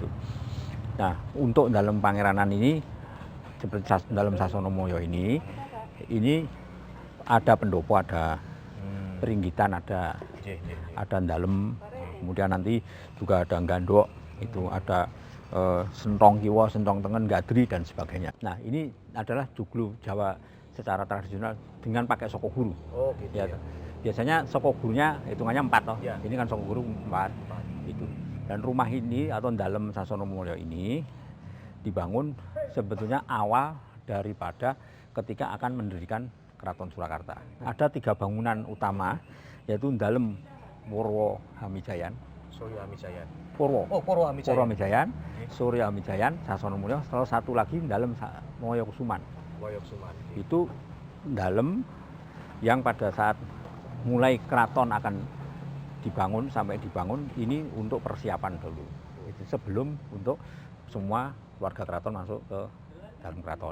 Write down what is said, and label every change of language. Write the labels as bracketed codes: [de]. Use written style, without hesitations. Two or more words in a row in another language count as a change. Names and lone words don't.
[id] Nah, untuk dalam Pangeranan ini, seperti dalam Sasonomoyo ini ada pendopo, ada peringgitan, ada dalam, kemudian nanti juga ada gandok, itu ada sentong kiwa, sentong tengen, gadri dan sebagainya. Nah, ini adalah joglo Jawa secara tradisional dengan pakai soko guru. Oh, gitu Ya, ya. biasanya soko gurunya hitungannya 4 toh. Ya. Ini kan soko guru 4. Itu. Dan rumah ini atau dalam Sasonomulyo ini dibangun sebetulnya awal daripada ketika akan mendirikan Keraton Surakarta. Ada 3 bangunan utama, yaitu dalam Purwo Hamijayan, Surya Mijayan. Purwo, Oh, Purwo Hamijayan. Purwo Hamijayan, Surya Hamijayan, Sasonomulyo, salah satu lagi dalam Moyo Kusuman. Woyok Suman. Itu dalam yang pada saat mulai keraton akan dibangun sampai dibangun ini untuk persiapan dulu. Itu sebelum untuk semua warga keraton masuk ke dalam keraton.